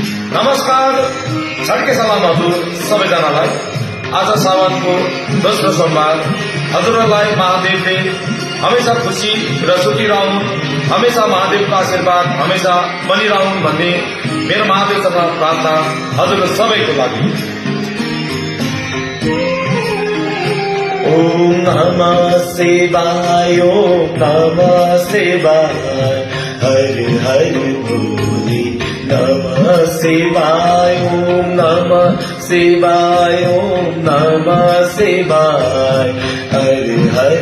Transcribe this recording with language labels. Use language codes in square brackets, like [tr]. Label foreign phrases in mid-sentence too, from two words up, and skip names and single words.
[ne] नमस्कार, छड्के सलाम हजुर सबैजनालाई। आज सावनको दोस्रो सोमबार हजुरहरूलाई महादेवले हमेशा खुशी र सुखी रहून्, हमेशा महादेवको आशीर्वाद हमेशा बनिरहन् भन्ने मेरो महादेवसँग प्रार्थना हजुर सबैको लागि। [sa] ओम नमः शिवाय, ओम नमः शिवाय, हर हर भोले नमः शिवाय, ओम नमः शिवाय, ओम नमः शिवाय, हर हर